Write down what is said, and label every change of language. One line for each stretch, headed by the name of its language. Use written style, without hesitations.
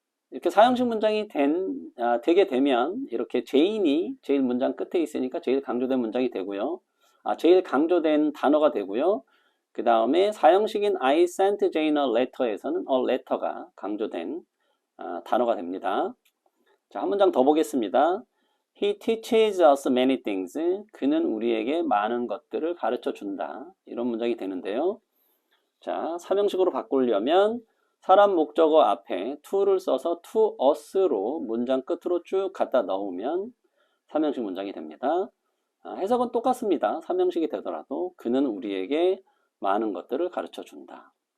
Korean: 이렇게 사형식 문장이 되게 되면 이렇게 제인이 제일 문장 끝에 있으니까 제일 강조된 문장이 되고요. 제일 강조된 단어가 되고요. 그 다음에 사형식인
English: I sent Jane a letter
Korean: 에서는
English: a letter
Korean: 가 강조된 단어가 됩니다. 자, 한 문장 더 보겠습니다.
English: He teaches us many things.
Korean: 그는 우리에게 많은 것들을 가르쳐 준다. 이런 문장이 되는데요. 자, 삼형식으로 바꾸려면 사람 목적어 앞에 to를 써서 to us로 문장 끝으로 쭉 갖다 넣으면 삼형식 문장이 됩니다. 해석은 똑같습니다. 삼형식이 되더라도 그는 우리에게 많은 것들을 가르쳐 준다.